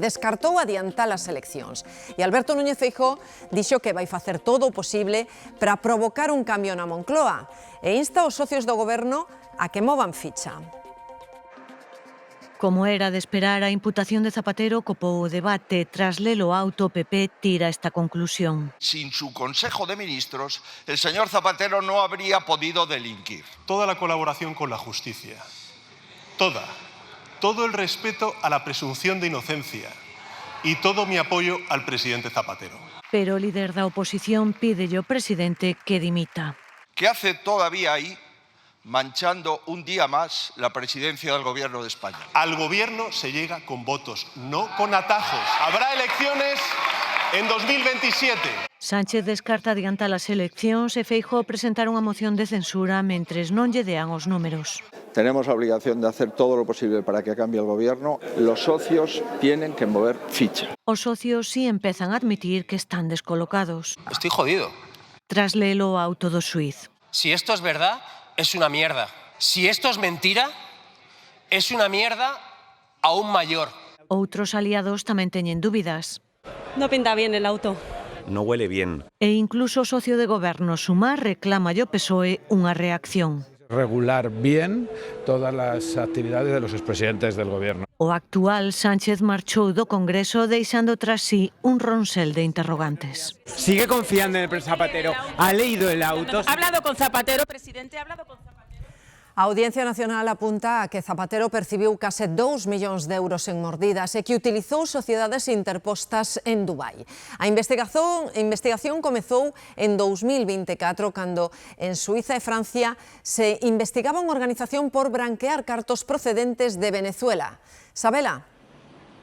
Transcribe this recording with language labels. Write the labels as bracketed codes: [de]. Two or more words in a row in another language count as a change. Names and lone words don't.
[gl] Descartou adiantar as eleccións. E Alberto Núñez Feijóo dixo que vai facer todo o posible para provocar un cambio na Moncloa e insta aos socios do goberno a que movan ficha. Como era de esperar, a imputación de Zapatero copou o debate. Tras lelo auto, o PP tira esta conclusión. [es] Sin su Consejo de Ministros, el señor Zapatero no habría podido delinquir. Toda la colaboración con la justicia. Toda. Todo el respeto a la presunción de inocencia y todo mi apoyo al presidente Zapatero. [gl] Pero o líder da oposición pídelle ao presidente que dimita. [es] ¿Qué hace todavía ahí manchando un día más la presidencia del Gobierno de España? Al gobierno se llega con votos, no con atajos. Habrá elecciones en 2027. [gl] Sánchez descarta adiantar as eleccións e Feijóo presentar unha moción de censura mentres non lle dean os números. [es] Tenemos la obligación de hacer todo lo posible para que cambie el gobierno. Los socios tienen que mover ficha. [gl] Os socios sí empezan a admitir que están descolocados. [es] Estoy jodido. [gl] Tras lelo auto do xuíz. [es] Si esto es verdad, es una mierda. Si esto es mentira, es una mierda aún mayor. [gl] Outros aliados tamén teñen dúbidas. [es] No pinta bien el auto. No huele bien. [gl] E incluso o socio de goberno Sumar reclama ao PSOE unha reacción. [es] Regular bien todas las actividades de los expresidentes del gobierno. [gl] O actual Sánchez marchou do Congreso deixando tras sí un ronsel de interrogantes. [es] ¿Sigue confiando en el Zapatero? ¿Ha leído el auto? ¿Ha hablado con Zapatero, presidente? ¿Ha hablado con Zapatero? [gl] A Audiencia Nacional apunta a que Zapatero percibiu case 2 millóns de euros en mordidas e que utilizou sociedades interpostas en Dubai. A investigación comezou en 2024, cando en Suiza e Francia se investigaba unha organización por branquear cartos procedentes de Venezuela.